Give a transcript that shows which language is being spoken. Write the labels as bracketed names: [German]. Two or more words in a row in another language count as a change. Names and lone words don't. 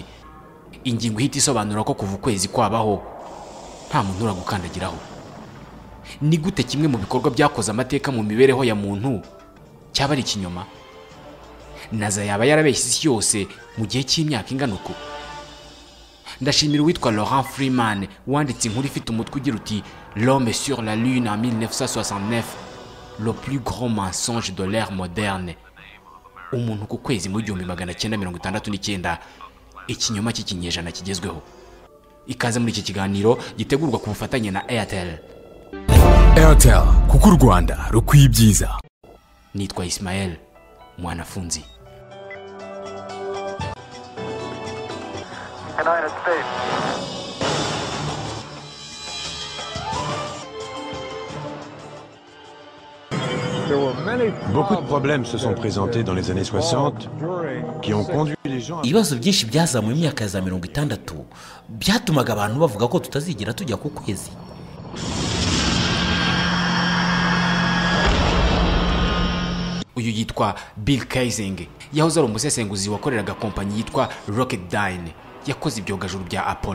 [Kinyarwanda] Ingingo ihita isobanura ko kuva ukwezi kwabaho nta muntu uragukandagiraho. Ni gute kimwe mu bikorwa byakoze amateka mu mibereho ya muntu cyaba ari ikinyoma? NASA yaba yarabeshye isi yose mu gihe cy'imyaka ingana uko? Ndashimira uwitwa Laurent Freeman wanditse inkuru ifite umutwe ugira uti L'homme sur la lune en 1969, le plus grand mensonge de l'ère moderne. Umuntu ku kwezi mu 1969, ikinyoma cy'ikinyejana kigezweho. Ikaze muri iki kiganiro gitegurwa ku bufatanye na Airtel. Airtel, kuko u Rwanda rukwiye ibyiza. Nitwa Ismael Mwanafunzi. United States. [French] Beaucoup de problèmes se sont présentés dans les années 60 qui ont conduit les gens. [Kinyarwanda] Ibibazo byinshi byazamuye mu myaka ya 60 byatumaga abantu bavuga ko tutazigera tujya ku kwezi. Uyu yitwa Bill Kaysing, yahoze ari umusesenguzi wakoreraga kompanyi yitwa Rocketdyne yakoze ibyogajuru bya Apollo.